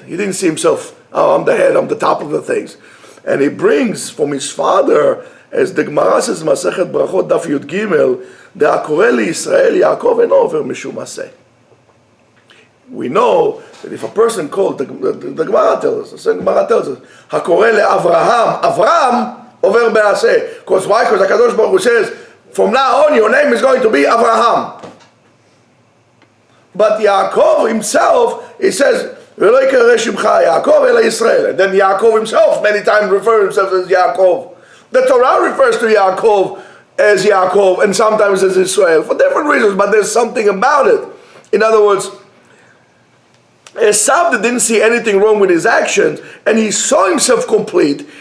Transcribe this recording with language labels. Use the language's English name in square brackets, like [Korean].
[English] He didn't see himself, oh, I'm the head, I'm the top of the things. And he brings from his father, as the Gemara says, Masechet Brachot Daf Yud Gimel, [Hebrew] De'akoreh Yisrael Yaakov eno over mishum aseh. [English] We know that if a person called, the Gemara tells us, [Hebrew] Hakoreh le'Avraham, Avram over be'aseh. [English] Because why? Because HaKadosh Baruch Hu says, from now on your name is going to be Avraham. But Yaakov himself, he says, [Hebrew] ולא יקרא שמך יעקב אלא ישראל. [English] And then Yaakov himself many times refers himself as Yaakov. The Torah refers to Yaakov as Yaakov and sometimes as Israel for different reasons, but there's something about it. In other words, Esav didn't see anything wrong with his actions and he saw himself complete.